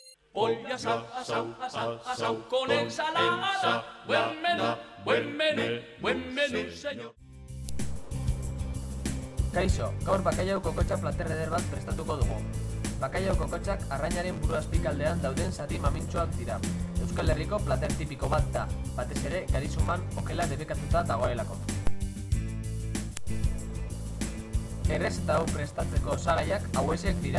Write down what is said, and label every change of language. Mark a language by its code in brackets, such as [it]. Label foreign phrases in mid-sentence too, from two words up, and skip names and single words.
[es] Pollo asado, asado, asado, asado con ensalada. Buen menú, buen menú, buen menú, señor. [eu] Kaixo, gaur bakailau kokotxa plater eder bat prestatuko dugu. Bakailau kokotxak arrainaren buru azpikaldean dauden zati mamintxoak dira. Euskal Herriko plater tipiko bat da, batez ere garizuman okela debekatuta dagoelako. Errez eta hau prestatzeko osagaiak hauexek dira.